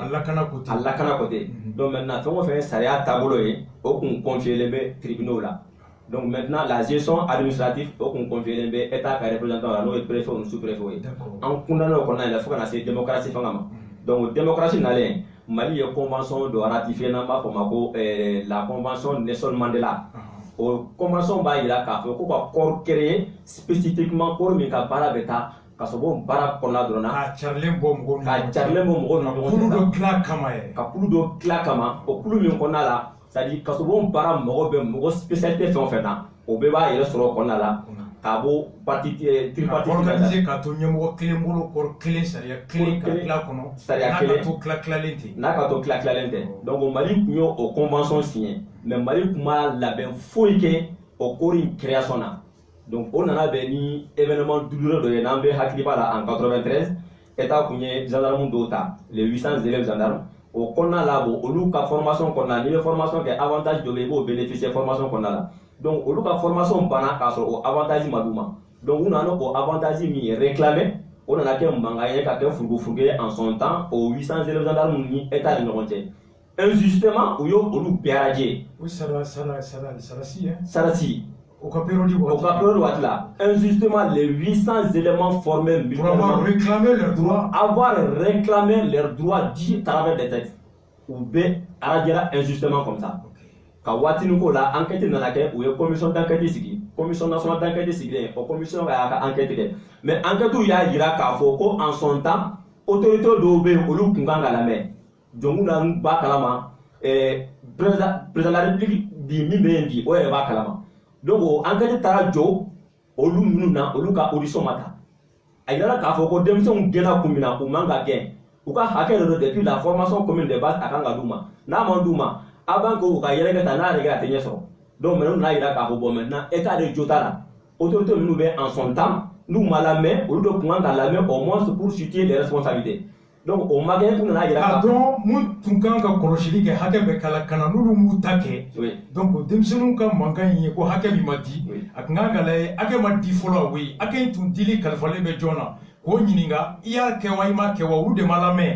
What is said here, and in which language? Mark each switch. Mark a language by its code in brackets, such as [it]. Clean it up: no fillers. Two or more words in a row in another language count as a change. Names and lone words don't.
[bm] a lakana [fr] côté donc maintenant [bm] fɛn o fɛn ye sariya taabolo ye o kun confié bɛ tribunaux la [fr] donc maintenant la gestion administrative [bm] o kun confié bɛ état ka représentant la n'o ye [fr] préfet ou sous-préfet [bm] ye an kundalen o kɔnɔna la fo kana se démocratie fanga ma [fr] donc démocratie [bm] nalen Mali ye convention dɔ ratifié n'an b'a fɔ ma ko [fr] la convention Nelson Mandela [bm] o convention b'a jira k'a fɔ ko ka [fr] corps créé spécifiquement corps [bm] min ka baara bɛ taa kasobon baara kɔnɔna dɔrɔn na ka carilen bɔ mɔgɔw ni ɲɔgɔn cɛ ka kulu dɔ tila kama o kulu min kɔnɔna la [fr] c'est à dire [bm] kasobon baara mɔgɔ bɛ mɔgɔ spécialité fɛn o fɛn na o bɛɛ b'a yɛrɛ sɔrɔ o kɔnɔna la k'a bɔ [fr] parti tripartite [bm] organiser k'a to ɲɛmɔgɔ kelen bolo kɔrɔ kelen sariya kelen ka tila kɔnɔ sariya kelen n'a ka to tilalen tɛ n'a ka to tilalen tɛ donc Mali tun ye o [fr] convention signé [bm] mais Mali tun ma labɛn foyi kɛ o corps in création na [fr] donc on [bm] nana bɛn ni [fr] événement douloureux [bm] dɔ ye n'an bɛ hakili b'a la [fr] en 93 [bm] état kun ye gendarme dɔw ta [fr] les 800 élèves gendarmes [bm] o kɔnɔna la bon olu ka formation kɔnɔna n'i bɛ formation kɛ avantage dɔ bɛ yen i b'o [fr] bénéficier formation [bm] kɔnɔna la donc olu ka formation banna k'a sɔrɔ o avantage ma d'u ma donc u nana o avantage min ye réclamé o nana kɛ mankan ye ka kɛ furugufurugu ye [fr] en son temps [bm] o [fr] 800 élèves gendarmes [bm] ni état ni ɲɔgɔn cɛ injustement u y'olu bɛɛ radier. Oui, Sarasi. [fr] Au période waati la injustement les 800 éléments formés pour avoir réclamé leurs droits dits à travers des textes [bm] u bɛɛ radiera [fr] injustement comme ça [bm] ka waatinin ko [fr] la enquête [bm] nana kɛ u ye [fr] commission d'enquête [bm] sigi [fr] commission nationale d'enquête [bm] sigilen o commission y'a ka enquête kɛ mais enquêtew y'a jira k'a fɔ ko en [fr] son temps [bm] autorité dɔw bɛ yen olu kun kan ka lamɛn jɔnku na b'a kalama [fr] président de la république [bm] bi min bɛ yen bi o yɛrɛ b'a kalama donc o enquête taara jɔ olu minnu na olu ka audition ma ta a yirala k'a fɔ ko denmisɛnw gɛnna kun min na u man ka gɛn u ka hakɛ dɔ don [fr] depuis la formation commune de base [bm] a kan ka d'u ma n'a ma d'u ma [fr] avant que [bm] u ka yɛlɛ kɛ ta n'a yɛrɛ kɛ a tɛ ɲɛ sɔrɔ [fr] donc maintenant [bm] n'a yira k'a fɔ [fr] bon maintenant état de [bm] jɔ t'a la autorité minnu bɛ [fr] en son temps [bm] n'u ma lamɛn olu de kun kan ka lamɛn [fr] au moins pour situer les responsabilités donc [bm] o magɛ tun nana yira ka dɔn mun tun kan ka kɔlɔsili kɛ hakɛ bɛ kala kana n'olu m'u ta kɛ donc denmisɛnninw ka mankan in ye ko hakɛ min ma di a tun kan ka lajɛ hakɛ ma di fɔlɔ oui hakɛ in tun dili kalifalen bɛ jɔn na k'o ɲininka i y'a kɛ wa i m'a kɛ wa olu de ma lamɛn.